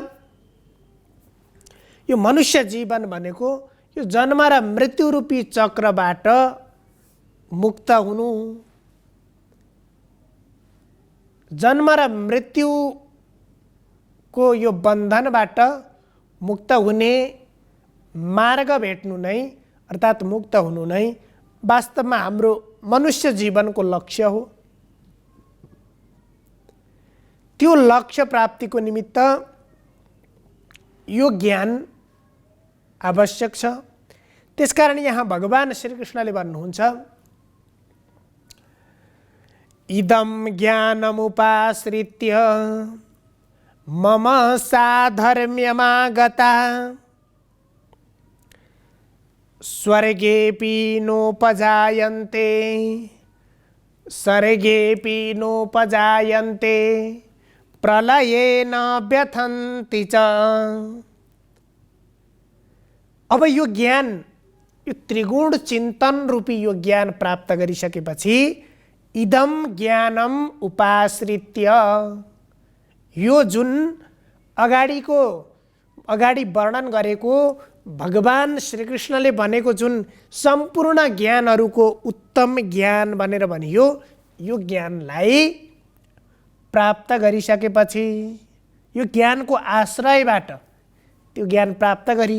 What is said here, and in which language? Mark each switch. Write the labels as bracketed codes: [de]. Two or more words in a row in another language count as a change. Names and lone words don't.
[ne] यो मनुष्य जीवन भनेको यो जन्म र मृत्यु रूपी चक्रबाट मुक्त हुनु, जन्म र मृत्युको यो बन्धनबाट मुक्त हुने मार्ग भेट्नु नै अर्थात मुक्त हुनु नै वास्तवमा हाम्रो मनुष्य जीवनको लक्ष्य हो। त्यो लक्ष्य प्राप्तिको निमित्त यो ज्ञान आवश्यक छ। त्यसकारण यहाँ भगवान श्री कृष्णले भन्नुहुन्छ, [sa] इदं ज्ञानमुपाश्रित्य मम साधर्म्यमागता स्वर्गेऽपि नोपजायन्ते सर्गेऽपि नोपजायन्ते प्रलये न व्यथन्ति च। [ne] अब यो ज्ञान यो त्रिगुण चिन्तन रूपी यो ज्ञान प्राप्त गरिसकेपछि [sa] इदम ज्ञानम उपाश्रित्य, [ne] यो जुन अगाडि वर्णन गरेको भगवान श्रीकृष्णले भनेको जुन सम्पूर्ण ज्ञानहरूको उत्तम ज्ञान भनेर भनियो, यो ज्ञानलाई प्राप्त गरिसकेपछि यो ज्ञानको आश्रयबाट त्यो ज्ञान प्राप्त गरियो।